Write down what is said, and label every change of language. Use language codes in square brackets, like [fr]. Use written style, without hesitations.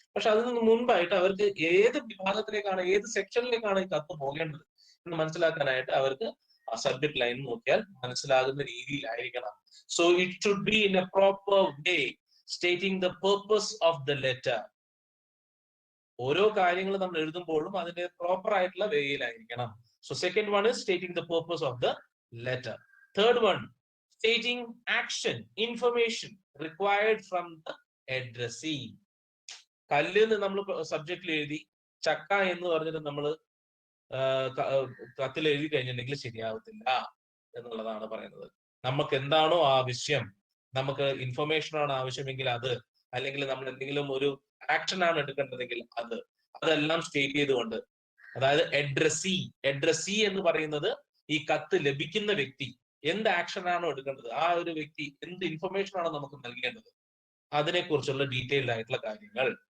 [ml] പക്ഷെ അതിന് മുൻപായിട്ട് അവർക്ക് ഏത് വിഭാഗത്തിലേക്കാണ്, ഏത് സെക്ഷനിലേക്കാണ് ഈ കത്ത് പോകേണ്ടത് എന്ന് മനസ്സിലാക്കാനായിട്ട് അവർക്ക് ആ സബ്ജക്ട് ലൈൻ നോക്കിയാൽ മനസ്സിലാകുന്ന രീതിയിലായിരിക്കണം. [en] So it should be in a proper way stating the purpose of the letter. [ml] ഓരോ കാര്യങ്ങൾ നമ്മൾ എഴുതുമ്പോഴും അതിന്റെ പ്രോപ്പർ ആയിട്ടുള്ള വേയിലായിരിക്കണം. [en] So second one is stating the purpose of the letter. Third one, stating action, information required from the addressee. [ml] കല്ലിന്ന് നമ്മൾ സബ്ജക്റ്റിൽ എഴുതി, ചക്ക എന്ന് പറഞ്ഞിട്ട് നമ്മൾ കത്തിൽ എഴുതി കഴിഞ്ഞിട്ടുണ്ടെങ്കിൽ ശരിയാവത്തില്ല എന്നുള്ളതാണ് പറയുന്നത്. നമുക്ക് എന്താണോ ആവശ്യം, നമുക്ക് ഇൻഫർമേഷൻ ആണ് ആവശ്യമെങ്കിൽ അത്, അല്ലെങ്കിൽ നമ്മൾ എന്തെങ്കിലും ഒരു ആക്ഷൻ ആണ് എടുക്കേണ്ടതെങ്കിൽ അതെല്ലാം സ്റ്റേറ്റ് ചെയ്തുകൊണ്ട്, അതായത് അഡ്രസ്സി എന്ന് പറയുന്നത് ഈ കത്ത് ലഭിക്കുന്ന വ്യക്തി എന്ത് ആക്ഷൻ ആണോ എടുക്കേണ്ടത്, ആ ഒരു വ്യക്തി എന്ത് ഇൻഫർമേഷൻ ആണോ നമുക്ക് നൽകേണ്ടത്, അതിനെക്കുറിച്ചുള്ള ഡീറ്റെയിൽഡ് ആയിട്ടുള്ള കാര്യങ്ങൾ.